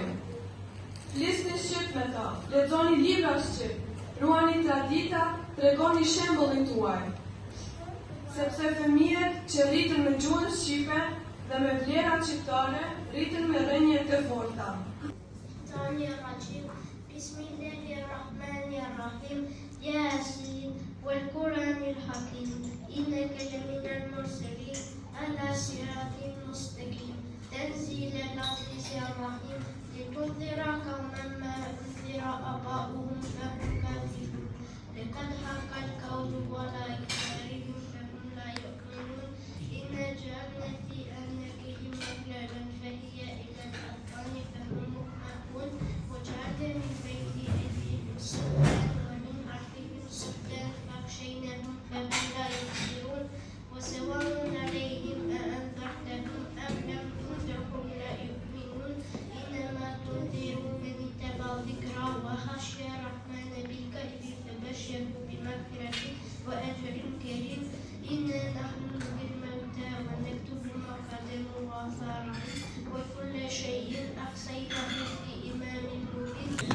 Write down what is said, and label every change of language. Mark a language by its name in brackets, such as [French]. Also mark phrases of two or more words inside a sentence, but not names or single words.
[Albanian] Flisni shqip me ta, lexoni libra shqip, ruani tradita, tregoni shembullin tuaj. Sepse fëmijët që rritën me gjuhën shqipe dhe me vlerat shqiptare, rritën me rënje të forta. [Arabic] بسم الله الرحمن الرحيم. يس والقرآن الحكيم. إنك لمن المرسلين على صراط مستقيم. تنزيل العزيز الرحيم. لتنذر قوما ما أنذر آباؤهم فهم كافرون. لقد حق القول على أكثرهم فهم لا يؤمنون. إنا جعلنا في أعناقهم أغلالا فهي إلى الأذقان فهم مقمحون. وجعلنا من بين أيديهم سدا ومن خلفهم سدا فأغشيناهم فهم لا يبصرون وسواء عليهم أأنذرتهم أم لم تنذرهم لا يؤمنون إنما تنذر من اتبع الذكر وخشي الرحمن بالغيب فبشره بمغفرة وأجر كريم إنا نحن نحيي الموتى ونكتب ما قدموا وآثارهم وكل شيء أحصيناه في إمام مبين.